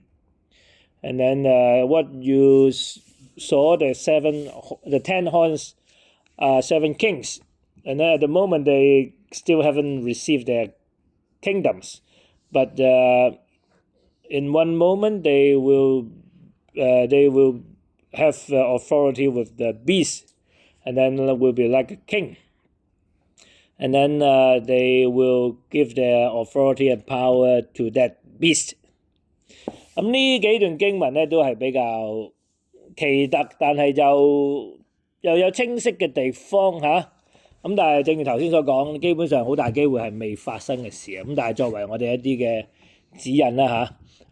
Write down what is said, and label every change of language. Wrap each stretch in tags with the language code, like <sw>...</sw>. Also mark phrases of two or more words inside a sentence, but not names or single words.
<en>And then what you saw, the 10 horns are 7 kings, and then at the moment they still haven't received their kingdoms, but in one moment they will have authority with the beast, and then will be like a king, and then they will give their authority and power to that beast.</en> <yue>咁呢幾段經文咧都係比較奇特，但係就又有清晰嘅地方嚇。咁但係正如頭先所講，基本上好大機會係未發生嘅事啊。咁但係作為我哋一啲嘅指引啦嚇。</yue>